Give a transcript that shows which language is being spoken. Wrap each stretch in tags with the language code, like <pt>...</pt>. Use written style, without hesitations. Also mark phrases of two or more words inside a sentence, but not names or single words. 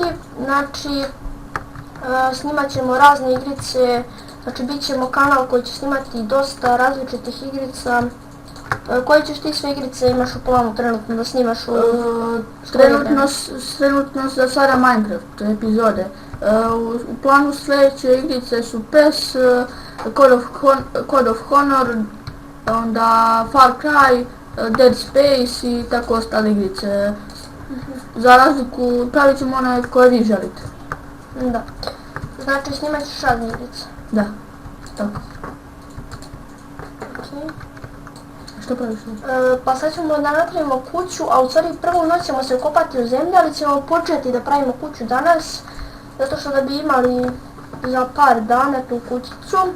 <bs>Znači snimat ćemo razne igrice. Znači bit ćemo kanal koji će snimati dosta različitih igrica. Koje ćeš ti sve igrice imaš u planu trenutno da snimaš u... Trenutno za sada Minecraft epizode. U planu sljedeće igrice su PES, Code of Honor, onda Far Cry, Dead Space i tako ostale igrice. Za razliku pravit ćemo one koje vi želite. Da. Znači snimat ćeš razne igrice. Da, tako. Okay. Što praviš? Pa sad ćemo da napravimo kuću, a u stvari prvu noć ćemo se ukopati u zemlju, ali ćemo početi da pravimo kuću danas, zato što da bi imali za par dana tu kućicu.</bs>